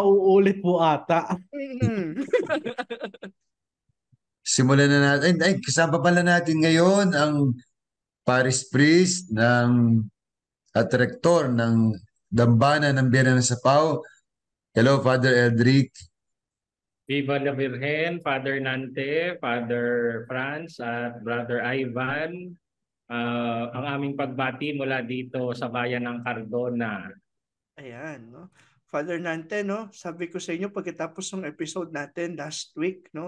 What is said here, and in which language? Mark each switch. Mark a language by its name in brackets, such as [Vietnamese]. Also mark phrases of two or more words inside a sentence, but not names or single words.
[Filipino] mauulit po ata. Simulan na natin. Ay, kasama pala natin ngayon ang [English] Paris Priest [Filipino] at Rektor ng Dambana ng Biyernes ng Sapaw. Hello, Father Eldrick. [Spanish] Viva la Virgen, [Filipino] Father Nante, Father Franz at Brother Ivan. Ang aming pagbati mula dito sa bayan ng Cardona. Ayan, no? Father Nante, no? Sabi ko sa inyo pagkatapos ng episode natin [English] last week, [Filipino] no?